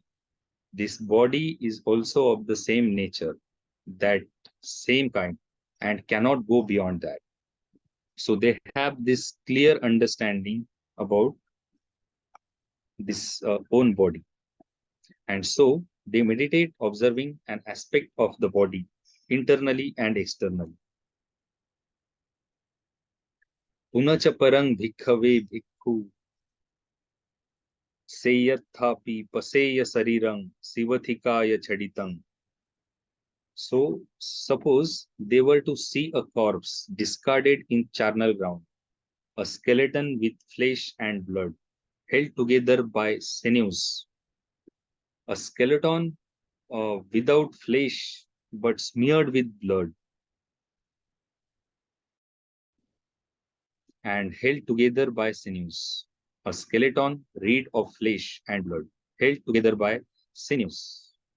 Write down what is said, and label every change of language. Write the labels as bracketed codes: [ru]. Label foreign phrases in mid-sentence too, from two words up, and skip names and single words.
[en] This body is also of the same nature, that same kind, and cannot go beyond that. So they have this clear understanding about this own body. And so they meditate observing an aspect of the body internally and externally. [pi] Punacha parang bhikkhave bhikkhu seyathapi paseya sarirang sivathikaya chaditang. [en] So suppose they were to see a corpse discarded in charnel ground, a skeleton with flesh and blood, held together by sinews, a skeleton without flesh but smeared with blood, and held together by sinews, a skeleton rid of flesh and blood, held together by sinews.